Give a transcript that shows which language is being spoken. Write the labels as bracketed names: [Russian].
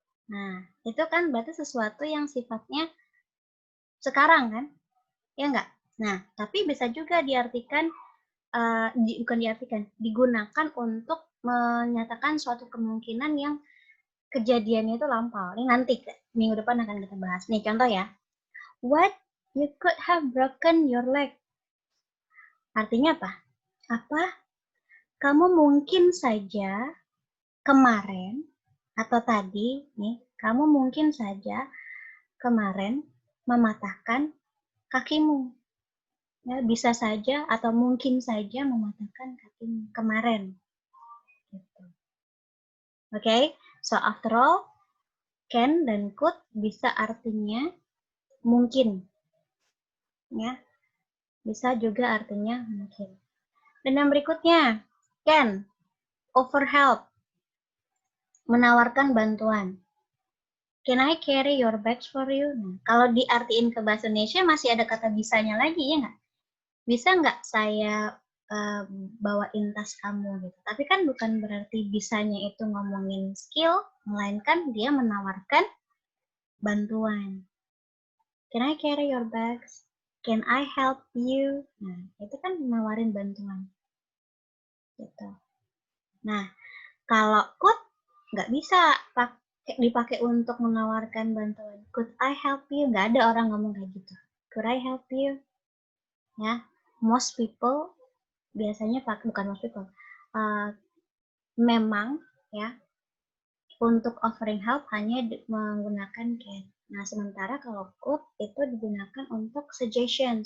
[Indonesian] Nah, itu kan berarti sesuatu yang sifatnya sekarang kan, ya enggak? Nah, tapi bisa juga diartikan, bukan diartikan, digunakan untuk menyatakan suatu kemungkinan yang kejadiannya itu lampau. Ini nanti minggu depan akan kita bahas. Nih contoh ya. What? [English] You could have broken your leg. [Indonesian] Artinya apa? Apa? Kamu mungkin saja kemarin atau tadi nih, kamu mungkin saja kemarin mematahkan kakimu. Ya, bisa saja atau mungkin saja mematahkan kakimu kemarin. Gitu. Oke, [English] so after all, [Indonesian] can dan could bisa artinya mungkin. Ya, bisa juga artinya mungkin. Dan yang berikutnya, can, offer help, menawarkan bantuan. [English] Can I carry your bags for you? [Indonesian] Nah, kalau diartiin ke bahasa Indonesia masih ada kata bisanya lagi, ya nggak? Bisa nggak saya bawain tas kamu gitu? Tapi kan bukan berarti bisanya itu ngomongin skill, melainkan dia menawarkan bantuan. [English] Can I carry your bags? Can I help you? [Indonesian] Nah, itu kan nawarin bantuan. Gitu. Nah, kalau could nggak bisa dipakai untuk menawarkan bantuan. [English] Could I help you? [Indonesian] Nggak ada orang ngomong kayak gitu. [English] Could I help you? [Indonesian] Ya, [English] most people [Indonesian] biasanya bukan most people. Memang ya untuk offering help hanya menggunakan can. Nah, sementara kalau could itu digunakan untuk suggestion.